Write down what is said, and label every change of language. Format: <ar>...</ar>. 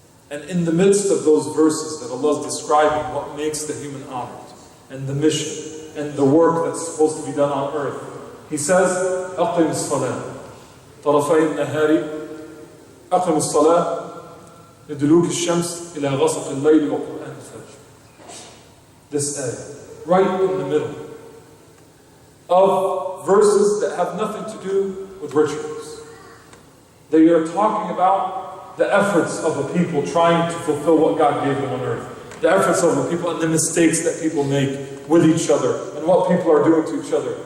<en>And in the midst of those verses that Allah is describing what makes the human honored, and the mission, and the work that's supposed to be done on earth, He says,</en> <ar>أقم الصلاة طرفي النهار أقم الصلاة لدلوك الشمس إلى غسق الليل وقرآن الفجر.</ar> <en>This ayah, right in the middle of verses that have nothing to do with rituals. They are talking about the efforts of a people trying to fulfill what God gave them on earth. The efforts of a people and the mistakes that people make with each other and what people are doing to each other.</en>